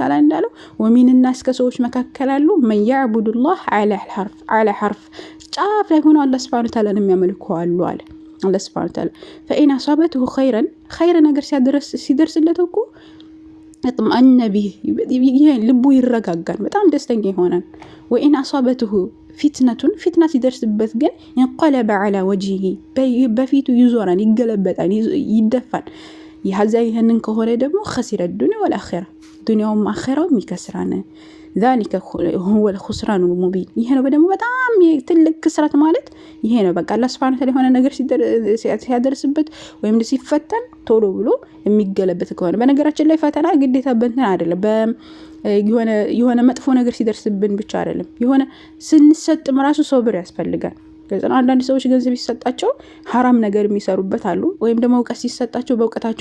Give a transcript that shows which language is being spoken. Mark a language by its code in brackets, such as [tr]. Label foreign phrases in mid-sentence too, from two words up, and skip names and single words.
[am] Ta'ala እንዳለው ወሚንና እስከ ሰዎች መካከል አሉ [ar] من يعبد الله على حرف [am] ጫፍ ላይ ሆኖ አላህ [ar] سبحانه وتعالى [am] የሚያመልኩ አሉ አለ አላህ [ar] سبحانه وتعالى። فإن أصابه خير [am] ነገር ሲደርስለት እኮ [ar] اطمأن به [am] ልቡ ይረጋጋል፣ በጣም ደስተኛ ይሆናል። [ar] وإن أصابته فتنة [am] ሲደርስበት ግን [ar] ينقلب على وجهه [am] በፊቱ ይዞራል፣ ይገለበጣል፣ ይደፋል። ይህንን ከሆነ ደግሞ [ar] خسر الدنيا والآخرة [am] ዱንያውም አኺራውም ይከስራል። [ar] ذلك هو الخسران المبين። [am] ይሄ ነው ደግሞ በጣም ትልቅ ክስረት ማለት ይሄ ነው። በቃ [ar] الله سبحانه وتعالى [am] የሆነ ነገር ሲያደርስበት ወይም ሲፈተን ቶሎ ብሎ የሚገለበት ከሆነ በነገራችን ላይ ፈተና ግዴታ በእንትን አይደለም የሆነ መጥፎ ነገር ሲደርስብን ብቻ አይደለም። የሆነ ስንሰጥም ራሱ ሶብር ያስፈልጋል። አንዳንድ ሰዎች ገንዘብ ሲሰጣቸው ሐራም ነገር የሚሰሩበት አሉ። ወይም ደግሞ እውቀት ሲሰጣቸው በእውቀታቸው